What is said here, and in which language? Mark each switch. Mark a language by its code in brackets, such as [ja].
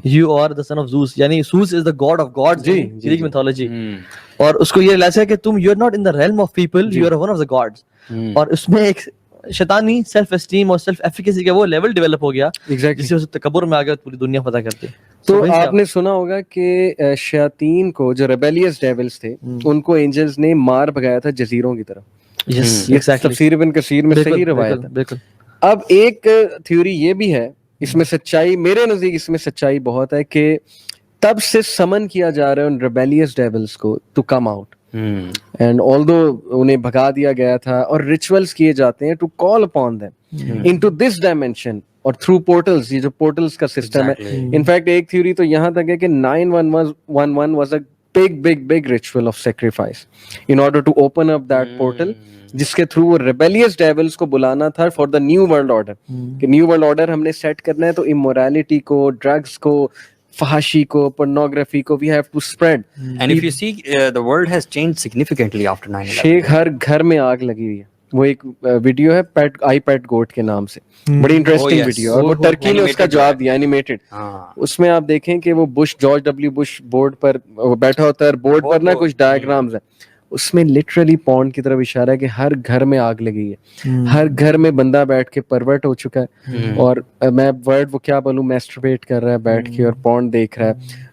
[en] You are the son of Zeus, یعنی Zeus is the god of gods in Greek mythology. [ur] اور اس کو یہ realise ہے کہ تم [en] You are not in the realm of people, you are one of the gods. [ur] اور اس میں ایک شیطانی سیلف اسٹیم اور سیلف ایفیکیسی کا وہ لیول ڈیولپ ہو گیا جس کی وجہ سے تکبر میں آ گیا, پوری دنیا فتح کرتے. تو آپ نے سنا ہوگا کہ شیاطین کو, جو ریبیلیس ڈیولز تھے, ان کو اینجلز نے مار بھگایا تھا جزیروں کی طرف. یہ تفسیر ابن کثیر میں صحیح روایت ہے. بالکل. اب ایک تھیوری یہ بھی ہے, اس میں سچائی, میرے نزدیک اس میں سچائی بہت ہے, کہ تب سے سمن کیا جا رہا ہے ان ریبیلیس ڈیولز کو [en] To come out. And although [ur] انہیں بھگا دیا گیا تھا, اور ریچولز کیے جاتے ہیں [en] to call upon them into this dimension, اور through portals, [ur] یہ جو پورٹلز کا سسٹم ہے. [en] in fact [ur] ایک تھیوری تو یہاں تک ہے کہ [en] 911 was a big ritual of sacrifice in order to open up that portal, [ur] جس کے تھرو وہ ریبیلیس ڈیولز کو بلانا تھا [en] for the new world order, [ur] کہ نیو ورلڈ آرڈر ہم نے سیٹ کرنا ہے, [en] تو امورالٹی کو, ڈرگس کو, فحاشی کو, pornography کو we have to spread. And if you see, the world has changed significantly after 9/11. [ur] شیخ ہر گھر میں آگ لگی ہوئی ہے. وہ ایک ویڈیو ہے آئی پیٹ گوٹ کے نام سے, بڑی انٹرسٹنگ ویڈیو, اور وہ ٹرکی نے اس کا جواب دیا اینیمیٹڈ. اس میں آپ دیکھیں کہ وہ جارج ڈبلیو بش بورڈ پر بیٹھا ہوتا ہے, بورڈ پر نا کچھ ڈائیگرامز ہیں, اس میں لٹرلی پونڈ کی طرف اشارہ ہے کہ ہر گھر میں آگ لگی ہے, ہر گھر میں بندہ بیٹھ کے پرورٹ ہو چکا ہے, اور میں ورڈ وہ کیا بولوں, میسٹربیٹ کر رہا ہے بیٹھ کے اور پونڈ دیکھ رہا ہے.